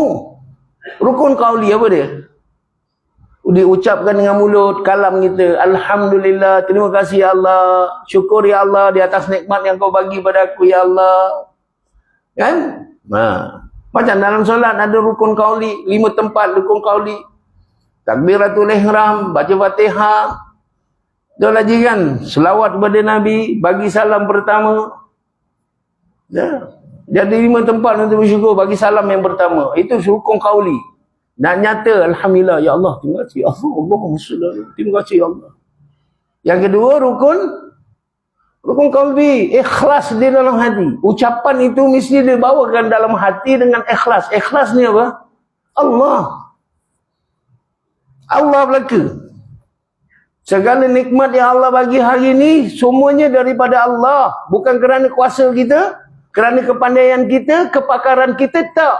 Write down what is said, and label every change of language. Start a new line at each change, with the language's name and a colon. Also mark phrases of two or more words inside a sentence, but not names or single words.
Malay: Rukun qauli apa dia? Diucapkan dengan mulut, kalam kita. Alhamdulillah, terima kasih ya Allah. Syukur ya Allah di atas nikmat yang kau bagi pada aku ya Allah. Kan? Macam dalam solat ada rukun qauli. 5 tempat rukun qauli. Takbiratul ihram, baca Fatihah. Dah lagi kan, selawat kepada Nabi, bagi salam pertama. Ya. Jadi 5 tempat untuk bersyukur, bagi salam yang pertama. Itu rukun qauli. Dan nyata, alhamdulillah, ya Allah, terima kasih Allah,
Arabic: Allahumma shalli,
Malay: terima kasih ya Allah. Yang kedua, rukun qalbi, ikhlas di dalam hati. Ucapan itu mesti dibawakan dalam hati dengan ikhlas. Ikhlas ni apa? Allah belaka. Segala nikmat yang Allah bagi hari ini semuanya daripada Allah, bukan kerana kuasa kita, kerana kepandaian kita, kepakaran kita, tak.